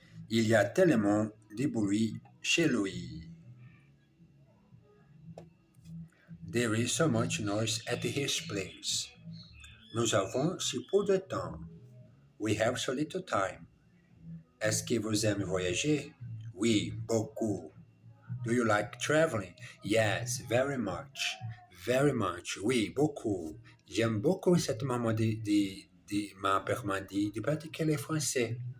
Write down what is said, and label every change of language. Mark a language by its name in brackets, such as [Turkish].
[French] Il y a tellement de bruit chez lui. [English] There is so much noise at his place. [French] Nous avons si peu de temps. [English] We have so little time. [French] Est-ce que vous aimez voyager? Oui, beaucoup. [English] Do you like traveling? Yes, very much. Very much. [French] Oui, beaucoup. J'aime beaucoup cette maman m'a permis de pratiquer le français.